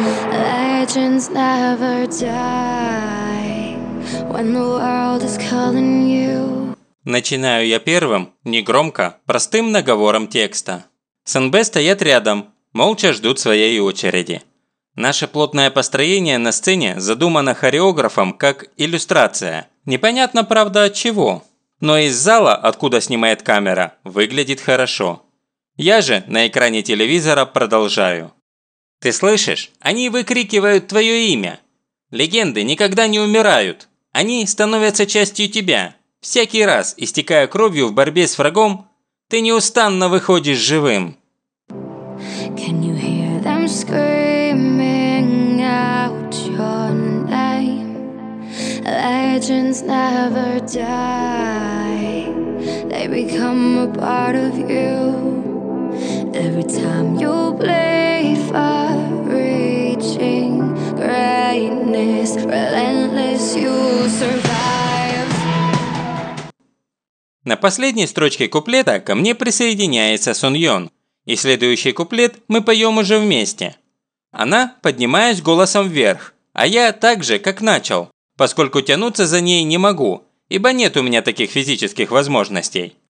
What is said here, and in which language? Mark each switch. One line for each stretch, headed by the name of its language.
English: Legends never die, when the world is calling you.
Russian: Начинаю я первым, негромко, простым наговором текста. СНБ стоят рядом, молча ждут своей очереди. Наше плотное построение на сцене задумано хореографом как иллюстрация. Непонятно, правда, от чего. Но из зала, откуда снимает камера, выглядит хорошо. Я же на экране телевизора продолжаю. Ты слышишь? Они выкрикивают твое имя. Легенды никогда не умирают. Они становятся частью тебя. Всякий раз, истекая кровью в борьбе с врагом, ты неустанно выходишь живым.
English: Can you hear them screaming out your name? Legends never die. They become a part of you. Every time you play far reaching greatness, relentless you survive.
Russian: На последней строчке куплета ко мне присоединяется Сун Йон. И следующий куплет мы поем уже вместе. Она, поднимаясь голосом вверх, а я так же, как начал, поскольку тянуться за ней не могу, ибо нет у меня таких физических возможностей.